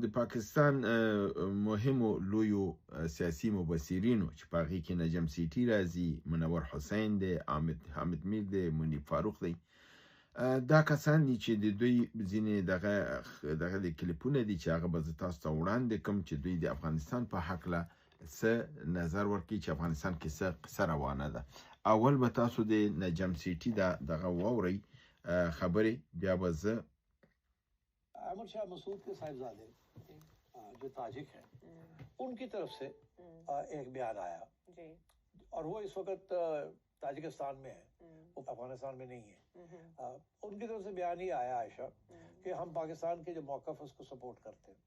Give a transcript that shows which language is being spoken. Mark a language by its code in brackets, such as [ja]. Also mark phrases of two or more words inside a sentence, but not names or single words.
[ps] د پاکستان مهمو لویو سیاسي مبصرینو چې په هغې کې نجم سیټي راځي، منور حسین دی، حامد میر دی، منیب فاروق دی، دا کسان دي چې د دوی ځینې دغه د کلیپونه دي چې هغه به زه تاسو ته وړاندې کړم چې دوی د افغانستان په هکله څه نظر ورکوي چې افغانستان کې څه قصه روانه ده. اول به تاسو د نجم سیټي دغه واورئ خبرې، بیا به زه [ur] احمد شاہ مسعود کے صاحبزادے جو تاجک ہیں ان کی طرف سے ایک بیان آیا جی. اور وہ اس وقت تاجکستان میں ہے، وہ افغانستان میں نہیں ہے. ان کی طرف سے بیان ہی آیا عائشہ کہ ہم پاکستان کے جو موقف اس کو سپورٹ کرتے ہیں.